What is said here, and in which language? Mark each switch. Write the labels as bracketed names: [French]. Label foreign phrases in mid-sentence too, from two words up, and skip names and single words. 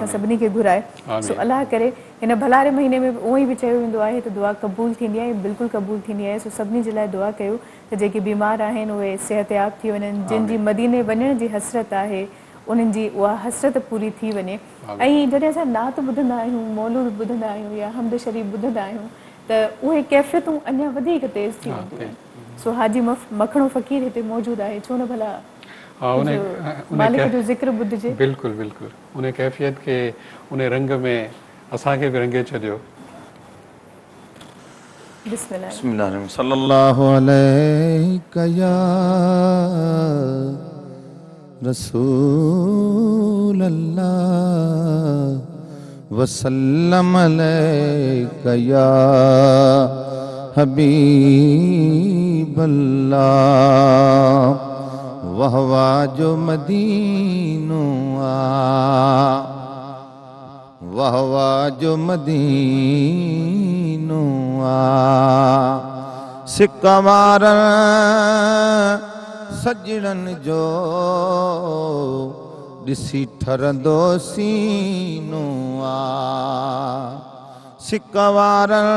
[Sindhi] सभिनी खे घुराए सो अलाह करे हिन भलारे महीने में उहो ई बि चयो वेंदो आहे त दुआ क़बूल थींदी आहे बिल्कुलु क़बूल थींदी आहे सो सभिनी जे लाइ दुआ कयो त जेके बीमार आहिनि उहे सिहतयाब थी वञनि जिन जी मदीने वञण जी हसरत आहे उन्हनि जी उहा हसरत पूरी थी वञे ऐं जॾहिं असां नात ॿुधंदा आहियूं मौलूद ॿुधंदा आहियूं या हमद शरीफ़ ॿुधंदा आहियूं त उहे कैफ़ियतूं अञा वधीक तेज़ थी वेंदियूं आहिनि सो हाजी मखणो फ़क़ीर हिते मौजूदु आहे छो न भला मालिक जो ज़िक्र ॿुधिजे बिल्कुलु बिल्कुलु उन कैफ़ियत खे उन रंग में असांखे बि रंगे छॾियो बिस्मिल्लाह [Arabic] بسم الله صلى الله عليك يا رسول الله وسلم عليك يا حبيب الله [Sindhi] वहवा जो मदीनो वहवा जो मदीनो सिक्का मारन सजणन जो ॾिसी ठरंदो सीनो आ सिकवार